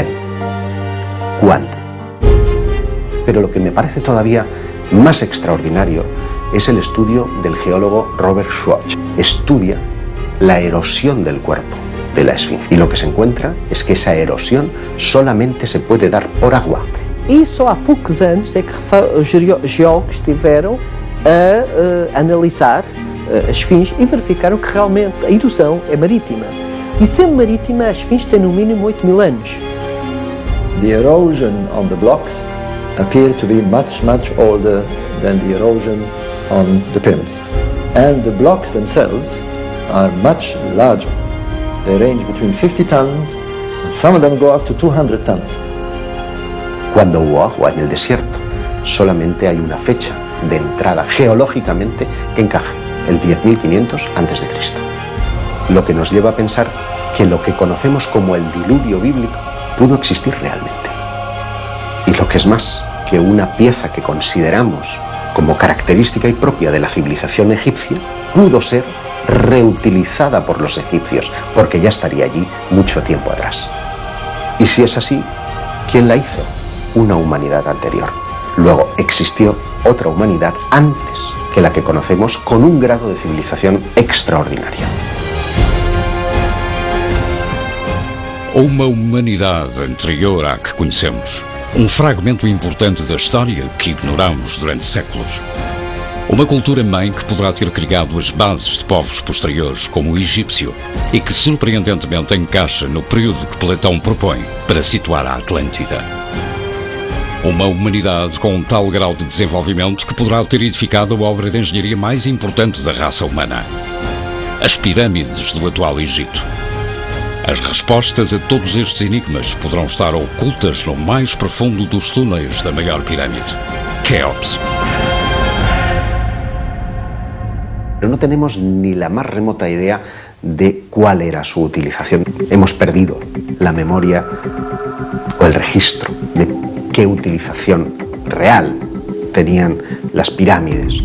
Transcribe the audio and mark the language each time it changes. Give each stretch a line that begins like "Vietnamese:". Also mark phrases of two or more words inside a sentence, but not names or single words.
Spanish: ¿Cuándo? Pero lo que me parece todavía más extraordinario es el estudio del geólogo Robert Schwartz. Estudia la erosión del cuerpo de la Esfinge. Y lo que se encuentra es que esa erosión solamente se puede dar por agua.
Portuguese: E só há poucos anos é que os geólogos estiveram a analisar a Esfinge e verificaram que realmente a erosão é marítima. E sendo marítima, a Esfinge tem no mínimo 8.000 anos.
English: The erosion on the blocks appear to be much, much older than the erosion on the pyramids. And the blocks themselves are much larger. They range between 50 tons, and some of them go up to 200 tons.
Spanish: Cuando hubo agua en el desierto, solamente hay una fecha de entrada geológicamente que encaje, el 10.500 a.C. Lo que nos lleva a pensar que lo que conocemos como el diluvio bíblico pudo existir realmente. Y lo que es más, que una pieza que consideramos como característica y propia de la civilización egipcia pudo ser reutilizada por los egipcios, porque ya estaría allí mucho tiempo atrás. Y si es así, ¿quién la hizo? Una humanidad anterior. Luego existió otra humanidad antes que la que conocemos, con un grado de civilización extraordinario.
Portuguese: Uma humanidade anterior à que conhecemos. Fragmento importante da história que ignoramos durante séculos. Uma cultura-mãe que poderá ter criado as bases de povos posteriores, como o egípcio, e que surpreendentemente encaixa no período que Platão propõe para situar a Atlântida. Uma humanidade com um tal grau de desenvolvimento que poderá ter edificado a obra de engenharia mais importante da raça humana. As pirâmides do atual Egito. As respostas a todos estes enigmas poderão estar ocultas no mais profundo dos túneis da maior pirâmide, Keops.
Spanish: Pero no tenemos ni la más remota idea de cuál era su utilización. Hemos perdido la memoria o el registro de qué utilización real tenían las pirámides.